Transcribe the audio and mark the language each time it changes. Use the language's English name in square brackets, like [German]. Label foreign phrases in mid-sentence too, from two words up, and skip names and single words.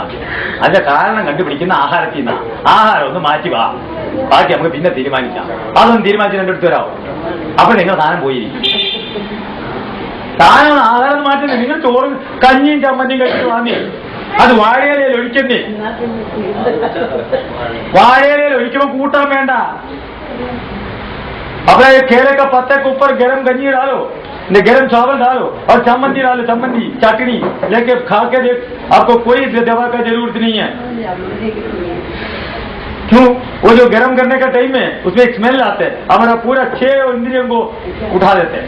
[Malayalam] അതിന്റെ കാരണം കണ്ടുപിടിക്കുന്ന ആഹാരത്തിൽ നിന്നാണ്. ആഹാരം ഒന്ന് മാറ്റി വാ, ബാക്കി നമുക്ക് പിന്നെ തീരുമാനിക്കാം. അതൊന്നും തീരുമാനിച്ച് എൻ്റെ അടുത്ത് വരാമോ? അപ്പൊ നിങ്ങൾ സാധനം പോയിരിക്കും. സാധനം ആഹാരം മാറ്റുന്നത്. നിങ്ങൾ ചോറും കഞ്ഞിയും ചമ്മന്തിയും കഴിച്ചിട്ട് വാങ്ങി അത് വാഴയിലയിൽ ഒഴിക്കുന്നേ. വാഴയിലയിൽ ഒഴിക്കുമ്പോൾ കൂട്ടാൻ വേണ്ട. [Hindi] अपना ये केले का पत्ते के ऊपर गरम गंजी डालो, गरम चावल डालो और चम्मंदी डालो, चम्मंदी चटनी लेके खा के देख, आपको कोई दवा का जरूरत नहीं है. क्यों? वो जो गरम करने का टाइम है उसमें एक स्मेल आते हैं, हमारा पूरा 6 इंद्रियों को उठा देते हैं.